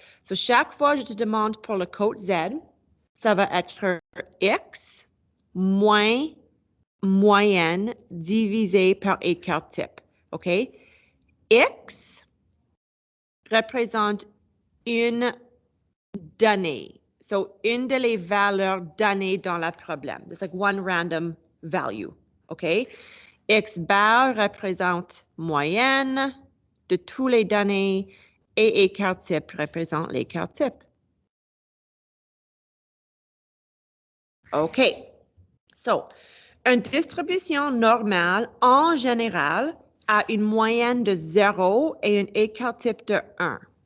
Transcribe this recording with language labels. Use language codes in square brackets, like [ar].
[fr] So, chaque fois que je te demande pour le côte Z, ça va être X moins moyenne divisé par écart type. OK? X représente une donnée. So, une des valeurs données dans le problème. [en] It's like one random value. OK? [fr] X bar représente moyenne de tous les données et écart type représente l'écart type. OK. So, une distribution normale, en général, a une moyenne de 0 et un écart type de 1.